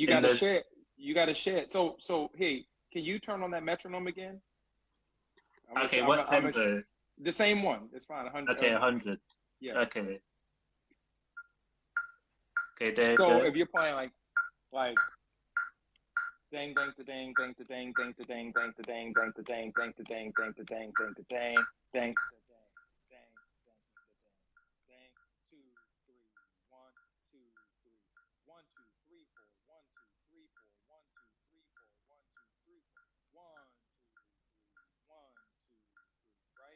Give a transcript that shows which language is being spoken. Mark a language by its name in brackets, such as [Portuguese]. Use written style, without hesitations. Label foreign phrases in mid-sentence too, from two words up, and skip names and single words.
[English] in got to the share. You got to share. So hey, can you turn on that metronome again? I'm gonna. okay, I'm. what I'm. tempo? The same one. It's fine. 100. Okay, 100. Yeah. Okay. Okay, there you So go. if you're playing like dang dang to dang dang to dang dang to dang dang to dang dang to dang dang to dang dang to dang dang to dang dang to dang dang dang to dang dang 2 3 1 2 3 1 2 3 4 1 2 3 4 1 2 3 4 1 2 3 1 2 3 right?